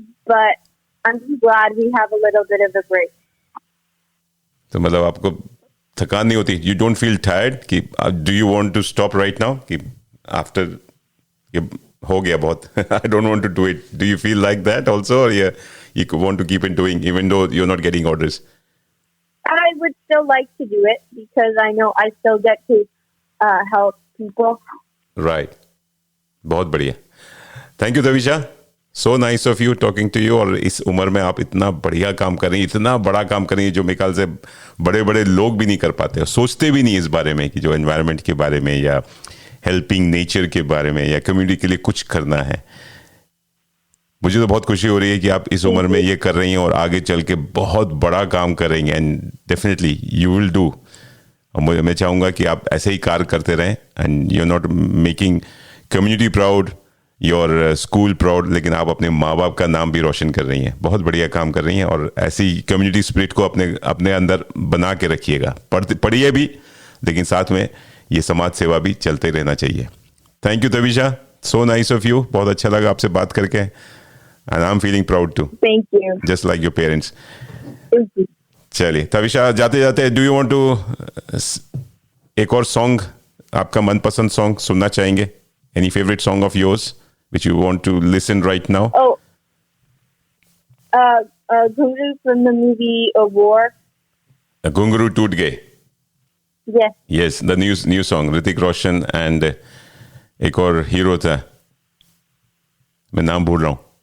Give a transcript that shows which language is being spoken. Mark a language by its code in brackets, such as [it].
[en] But I'm just glad we have a little bit of a break. [hi] तो मतलब आपको थकान नहीं होती? [en] You don't feel tired? कि do you want to stop right now? [hi] कि after ये हो गया बहुत. [en] I don't want to do it. Do you feel like that also, or you want to keep it doing even though you're not getting orders? I would still like to do it because I know I still get to help people. Right. [hi] बहुत बढ़िया. [en] Thank you, Tavisha. So nice of you talking to you. [hi] और इस उम्र में आप इतना बढ़िया काम कर रही हैं, इतना बड़ा काम कर रही हैं जो मेरे ख्याल से बड़े बड़े लोग भी नहीं कर पाते और सोचते भी नहीं इस बारे में कि जो एनवायरनमेंट के बारे में या हेल्पिंग नेचर के बारे में या कम्युनिटी के लिए कुछ करना है. मुझे तो बहुत खुशी हो रही है कि आप इस उम्र में ये कर रही हैं और आगे चल के बहुत बड़ा काम कर रही हैं. [en] And definitely you will do. [hi] और मैं चाहूँगा कि आप ऐसे ही कार्य करते रहें. [en] and you are not making community proud, your school proud, [hi] लेकिन आप अपने माँ बाप का नाम भी रोशन कर रही हैं. बहुत बढ़िया काम कर रही हैं और ऐसी कम्युनिटी स्पिरिट को अपने अंदर बना के रखिएगा. पढ़िए भी, लेकिन साथ में ये समाज सेवा भी चलते रहना चाहिए. [en] thank you [hi] Tavisha. [en] So nice of you. [hi] बहुत अच्छा लगा आपसे बात करके. [en] And I am feeling proud too. Thank you. Just like your parents. Thank you. [hi] चलिए तविशा, जाते जाते [en] do you want to [hi] एक और सॉन्ग, आपका मनपसंद सॉन्ग सुनना चाहेंगे? [en] Any favorite song of yours which you want to listen right now? Oh, Ghungroo from the movie War. Ghungroo Toot Gaye. Yes. Yes, the new song. [hi] Hrithik Roshan and एक और hero था, मैं नाम भूल रहा हूँ.